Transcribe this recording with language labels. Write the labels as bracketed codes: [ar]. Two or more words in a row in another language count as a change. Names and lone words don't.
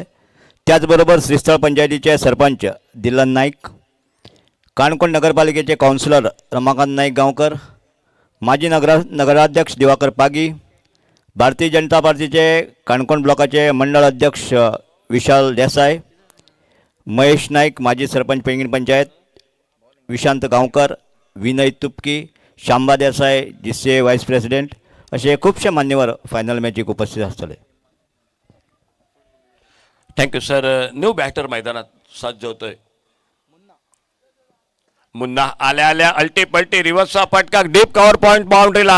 [mr] त्याचबरोबर श्रीस्थळ पंचायतीचे सरपंच दिलन नाईक, काणकोण नगरपालिकेचे काउन्सिलर रमाकांत नाईक गावकर, माजी नगराध्यक्ष दिवाकर पागी, भारतीय जनता पार्टीचे काणकोण ब्लॉकाचे मंडळ अध्यक्ष विशाल देसाई, महेश नाईक माजी सरपंच पेंगीण पंचायत, विशांत गावकर, विनय तुपकी, शांबा देसाई जिसे [en] vice president [mr] असे खूपशे मान्यवर [en] final match [mr] उपस्थित असतले. [en] thank you sir. new batter [mr] मैदानात सज्ज होतोय. मुन्ना आल्या आल्या अल्टी पलटी रिव्हर्सचा फटका, [en] deep cover point [mr] बाउंड्रीला.